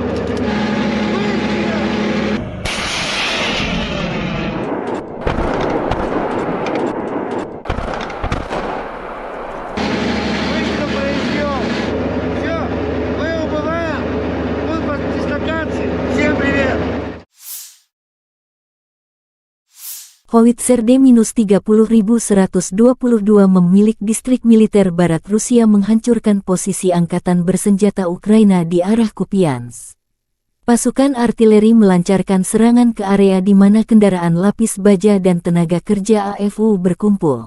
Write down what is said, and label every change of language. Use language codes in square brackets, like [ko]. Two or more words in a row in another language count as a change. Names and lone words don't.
[ru] Быстро! Быстро произвел. Все, мы убываем. Мы под дислокацией. Всем привет. [id] Howitzer D-30122 memilik distrik militer barat Rusia menghancurkan posisi angkatan bersenjata Ukraina di arah Kupiansk. Pasukan artileri melancarkan serangan ke area di mana kendaraan lapis baja dan tenaga kerja AFU berkumpul.